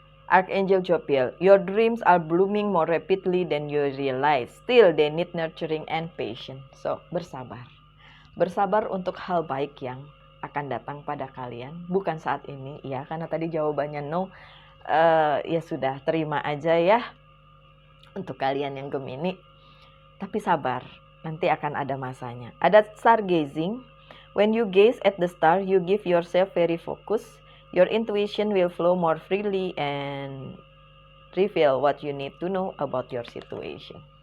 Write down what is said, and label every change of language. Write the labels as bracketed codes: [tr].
[en] Archangel Jophiel, your dreams are blooming more rapidly than you realize. Still, they need nurturing and patience. [id] So, bersabar. Bersabar untuk hal baik yang akan datang pada kalian. Bukan saat ini, ya. Karena tadi jawabannya no. Ya sudah, terima aja ya. Untuk kalian yang Gemini. Tapi sabar, nanti akan ada masanya. Ada stargazing. [en] When you gaze at the star, you give yourself very focus. Your intuition will flow more freely and reveal what you need to know about your situation.